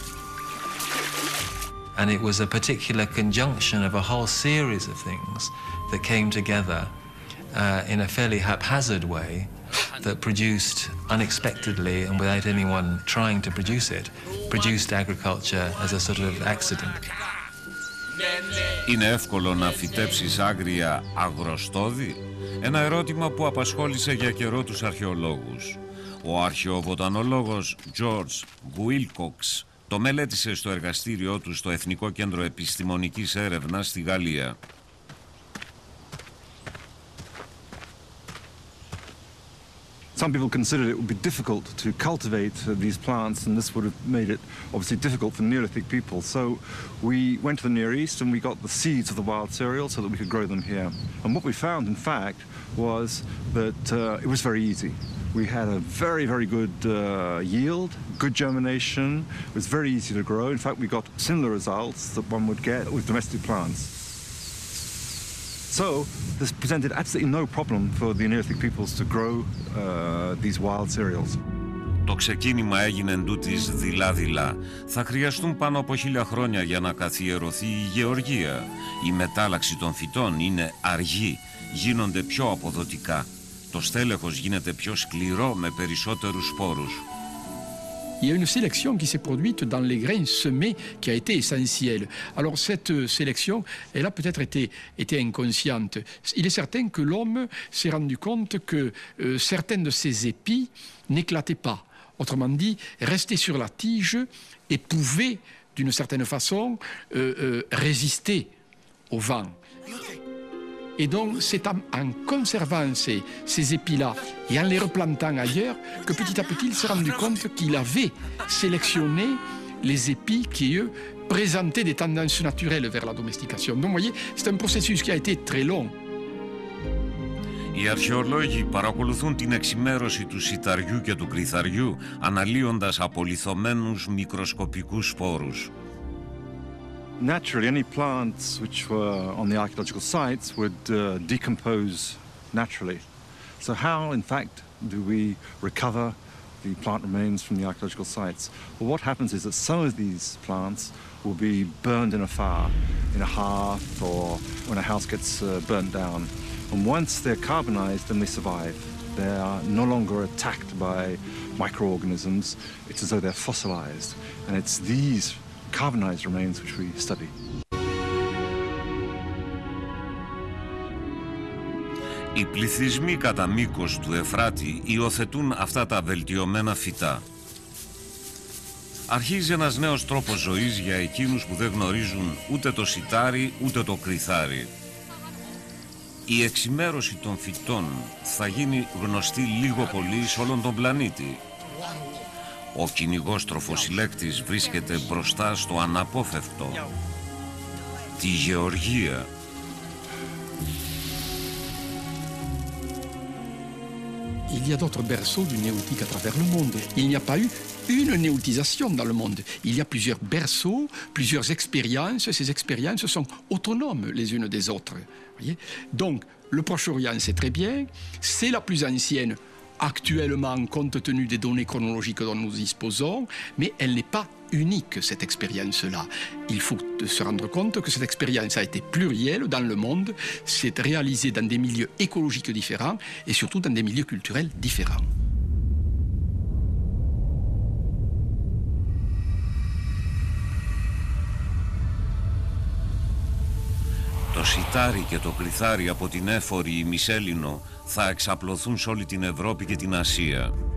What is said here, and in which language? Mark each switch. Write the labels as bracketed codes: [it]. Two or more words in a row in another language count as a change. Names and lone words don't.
[en] And it was a particular conjunction of a whole series of things that came together in a fairly haphazard way that produced unexpectedly and without anyone trying to produce it, produced agriculture as a sort of accident. [el] Είναι εύκολο να φυτέψεις άγρια αγροστόδη? Ένα ερώτημα που απασχόλησε για καιρό τους αρχαιολόγους. Ο αρχαιοβοτανολόγος George Wilcox το μελέτησε στο εργαστήριό του στο Εθνικό Κέντρο Επιστημονικής Έρευνας στη Γαλλία. [en] Some people considered it would be difficult to cultivate these plants, and this would have made it obviously difficult for Neolithic people. So we went to the Near East and we got the seeds of the wild cereal so that we could grow them here. And what we found, in fact, was that it was very easy. We had a very, very good yield, good germination. It was very easy to grow. In fact, we got similar results that one would get with domestic plants. So this presented absolutely no problem for the Neolithic peoples to grow these wild cereals. [el] Το ξεκίνημα έγινε εντούτοις δειλά-δειλά. Θα χρειαστούν πάνω από 1000 χρόνια για να καθιερωθεί η γεωργία. Η μετάλλαξη των φυτών είναι αργή, γίνονται πιο αποδοτικά. Το στέλεχος γίνεται πιο σκληρό με περισσότερους σπόρους. [fr] Il y a une sélection qui s'est produite dans les grains semés qui a été essentielle. Alors cette sélection, elle a peut-être été inconsciente. Il est certain que l'homme s'est rendu compte que certains de ces épis n'éclataient pas. Autrement dit, restaient sur la tige et pouvaient, d'une certaine façon, résister au vent. Et donc, c'est en conservant ces épis-là et en les replantant ailleurs que petit à petit, il s'est rendu compte qu'il avait sélectionné les épis qui, eux, présentaient des tendances naturelles vers la domestication. Donc, vous voyez, c'est un processus qui a été très long. [el] Οι αρχαιολόγοι παρακολουθούν την εξημέρωση του σιταριού και του κρυθαριού, αναλύοντας απολιθωμένους μικροσκοπικούς σπόρους. [en] Naturally, any plants which were on the archaeological sites would decompose naturally. So how, in fact, do we recover the plant remains from the archaeological sites? Well, what happens is that some of these plants will be burned in a fire, in a hearth, or when a house gets burnt down. And once they're carbonized, then they survive. They are no longer attacked by microorganisms. It's as though they're fossilized. And it's these carbonized remains which we study. [el] Οι πληθυσμοί κατά μήκος του Εφράτη υιοθετούν αυτά τα βελτιωμένα φυτά. Αρχίζει ένας νέος τρόπος ζωής για εκείνους που δεν γνωρίζουν ούτε το σιτάρι ούτε το κρυθάρι. Η εξημέρωση των φυτών θα γίνει γνωστή λίγο πολύ σε όλον τον πλανήτη. Ο κυνηγός τροφοσυλλέκτης βρίσκεται μπροστά στο αναπόφευκτο, τη γεωργία. [fr] Il y a d'autres berceaux du néolithique à travers le monde. Il n'y a pas eu une néolithisation dans le monde. Il y a plusieurs berceaux, plusieurs expériences. Ces expériences sont autonomes les unes des autres. Voyez ? Donc, le Proche-Orient, c'est très bien. C'est la plus ancienne actuellement, compte tenu des données chronologiques dont nous disposons, mais elle n'est pas unique, cette expérience-là. Il faut se rendre compte que cette expérience a été plurielle dans le monde, s'est réalisée dans des milieux écologiques différents et surtout dans des milieux culturels différents. [el] Το σιτάρι και το κλιθάρι από την έφορη ημισέλινο θα εξαπλωθούν σε όλη την Ευρώπη και την Ασία.